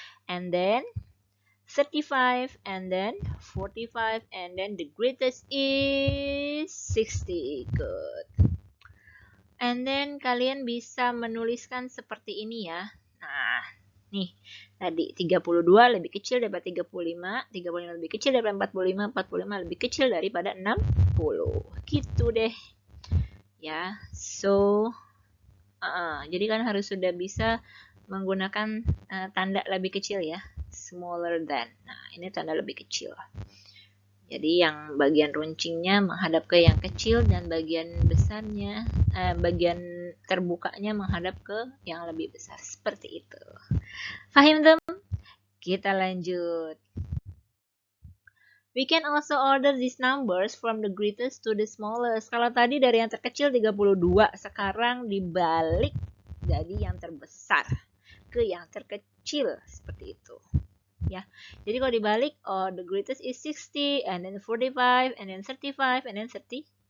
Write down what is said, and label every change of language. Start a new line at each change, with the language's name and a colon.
English: And then 35, and then 45, and then the greatest is 60. Good. And then
Indonesian: kalian bisa menuliskan seperti ini ya. Nah, nih. Tadi 32 lebih kecil daripada 35, 35 lebih kecil daripada 45, 45 lebih kecil daripada 60. Gitu deh. Ya, so jadi kan harus sudah bisa menggunakan tanda lebih kecil ya.
English: Smaller than.
Indonesian: Nah, ini tanda lebih kecil. Jadi yang bagian runcingnya menghadap ke yang kecil dan bagian besarnya, bagian terbukanya menghadap ke yang lebih besar. Seperti itu. Fahim tem? Kita lanjut.
English: We can also order these numbers from the greatest to the smallest.
Indonesian: Kalau tadi dari yang terkecil 32, sekarang dibalik jadi yang terbesar ke yang terkecil. Seperti itu. Ya, jadi kalau dibalik,
English: the greatest is 60, and then 45, and then 35, and then 32.